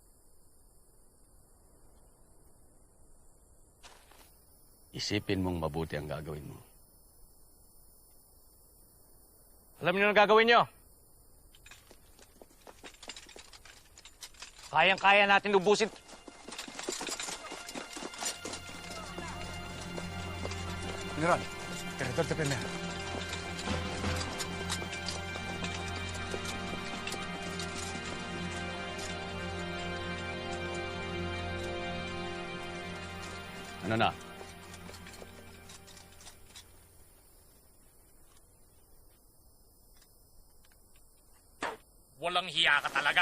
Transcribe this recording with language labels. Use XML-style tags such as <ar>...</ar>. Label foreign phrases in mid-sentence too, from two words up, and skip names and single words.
<tl>Isipin mong mabuti ang gagawin mo. Alam niyo ang gagawin niyo? Kayang-kaya natin ubusin.</tl> <es>General, director de primera.</es> <tl>Ano na? Walang hiya ka talaga.</tl>